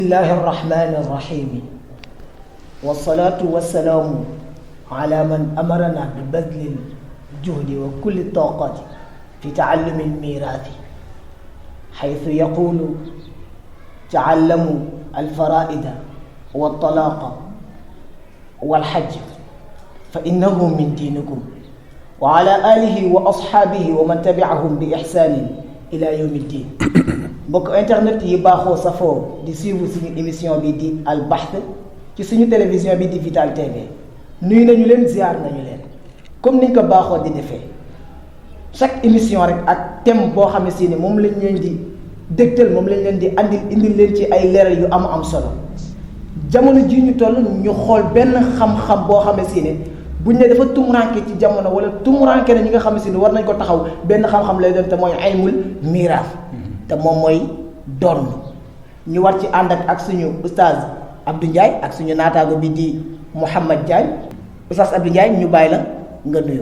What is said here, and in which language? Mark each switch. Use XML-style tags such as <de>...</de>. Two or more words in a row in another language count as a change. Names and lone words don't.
<ar>الله الرحمن الرحيم والصلاة والسلام على من أمرنا ببذل الجهد وكل الطاقات في تعلم الميراث حيث يقول تعلموا الفرائض والطلاق والحج فإنه من دينكم وعلى آله وأصحابه ومن تبعهم بإحسان إلى يوم الدين.</ar> <wo>mbokk internet yi baaxoo safoo di suivre suñu émission bi di Al Bahth ci suñu télévision bi di Vital TV nuyu nañu leen ziar nañu leen comme niñ ko baaxoo di defee</wo> <fr>chaque émission</fr> <wo>rek ak thème boo xam ne si ne moom lañ leen di dégtal moom lañ leen di indil leen ci ay leeral yu am solo jamono ji ñu toll ñu xool benn xam-xam boo xam ne si ne buñ ne dafa tumuranke ci jamono wala tumuranke na ñi nga xam ne si ne war nañ ko taxaw benn xam-xam lay doon te mooy</wo> <ar>علم الميراث</ar> <wo>te moom mooy doon ñu war ci ànd ak suñu oustaz Abdou Ndiaye ak suñu naataago bi di Mouhamed Diagne oustaz Abdou Ndiaye ñu bàyyi la nga nuyoo.</wo>